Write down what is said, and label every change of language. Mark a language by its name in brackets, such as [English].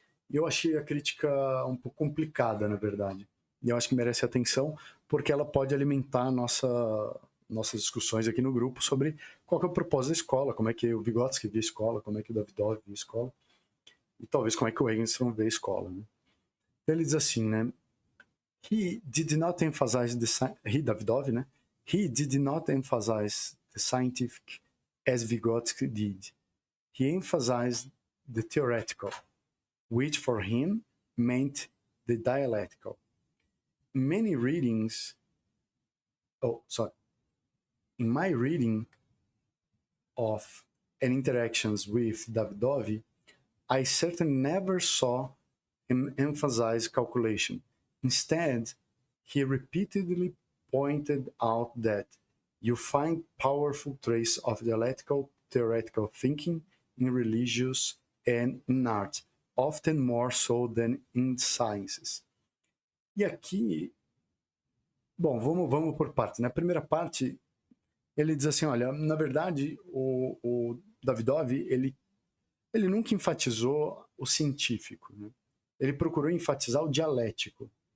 [Portuguese] E eu achei a crítica um pouco complicada, na verdade. E eu acho que merece atenção, porque ela pode alimentar nossas discussões aqui no grupo sobre qual que é o propósito da escola, como é que o Vygotsky vê a escola, como é que o Davidov vê a escola, e talvez como é que o Eggenstrom vê a escola. Né? Então ele diz assim, né? [English] He did not emphasize Davidov, né? He did not emphasize the scientific as Vygotsky did. He emphasized the theoretical, which for him meant the dialectical. Many readings, in my reading of and interactions with Davidov, I certainly never saw him emphasize calculation. Instead, he repeatedly pointed out that you find powerful traces of dialectical theoretical thinking in religious and in art, often more so than in sciences. [Portuguese] E aqui, bom, vamos por partes. Na primeira parte, ele diz assim, olha, na verdade, o Davidov, ele nunca enfatizou o científico, né? Ele procurou enfatizar o dialético.